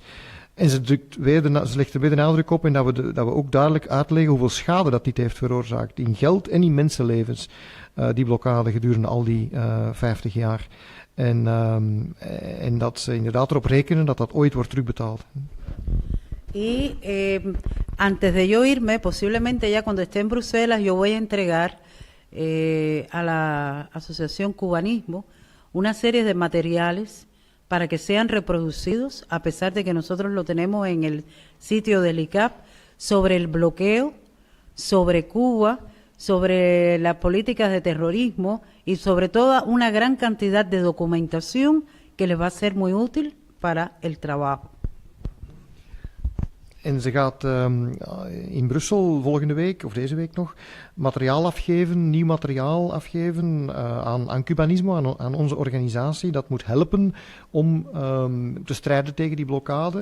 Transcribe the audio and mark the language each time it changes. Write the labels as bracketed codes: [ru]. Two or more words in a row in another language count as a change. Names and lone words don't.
[nl] En ze legt er weer de nadruk op en dat we ook duidelijk uitleggen hoeveel schade dat dit heeft veroorzaakt. In geld en in mensenlevens. Die blokkade gedurende al die 50 jaar. En dat ze inderdaad erop rekenen dat dat ooit wordt terugbetaald. [es] Y antes de yo irme, posiblemente ya cuando esté en Bruselas, yo voy a entregar a la Asociación Cubanismo una serie de materiales para que sean reproducidos, a pesar de que nosotros lo tenemos en el sitio del ICAP, sobre el bloqueo, sobre Cuba, sobre las políticas de terrorismo y sobre todo una gran cantidad de documentación que les va a ser muy útil para el trabajo. [nl] En ze gaat in Brussel volgende week, of deze week nog, materiaal afgeven, nieuw materiaal afgeven aan Cubanismo, aan onze organisatie. Dat moet helpen om te strijden tegen die blokkade.